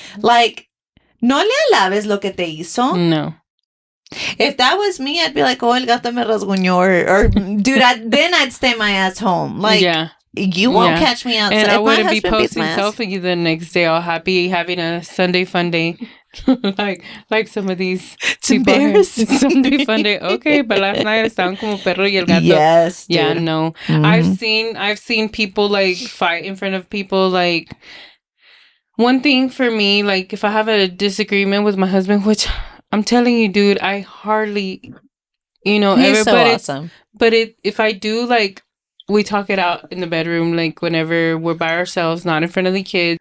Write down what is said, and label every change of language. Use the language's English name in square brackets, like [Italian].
[Spanish] Like, no le alabes lo que te hizo. No. [English] If that was me, I'd be like, oh, [Spanish] el gato me rasguñó. [English] Or dude, then I'd stay my ass home. Like, you won't catch me outside. And I wouldn't be posting selfies the next day all happy, having a Sunday fun day. like some of these it's embarrassing. Sunday fun day. Okay, but last night [Spanish] estaban como perro y el gato. [English] Yes, dude. Yeah, no. I've seen people like fight in front of people. Like, one thing for me, like, if I have a disagreement with my husband, which I'm telling you, dude, I hardly, he's so awesome. But if I do, like, we talk it out in the bedroom, like, whenever we're by ourselves, not in front of the kids.